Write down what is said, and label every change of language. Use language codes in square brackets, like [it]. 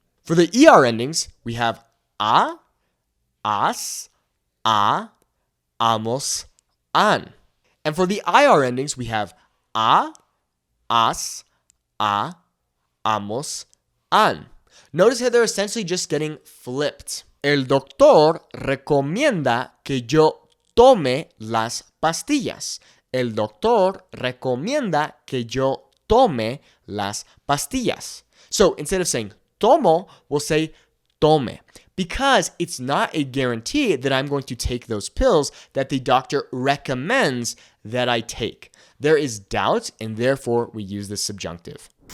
[en] For the ER endings, we have a, as, amos, an. And for the IR endings, we have a, as, amos, an. Notice how they're essentially just getting flipped. [es] El doctor recomienda que yo tome las pastillas. El doctor recomienda que yo tome las pastillas. [en] So instead of saying tomo, we'll say tome, because it's not a guarantee that I'm going to take those pills that the doctor recommends that I take. There is doubt, and therefore we use the subjunctive.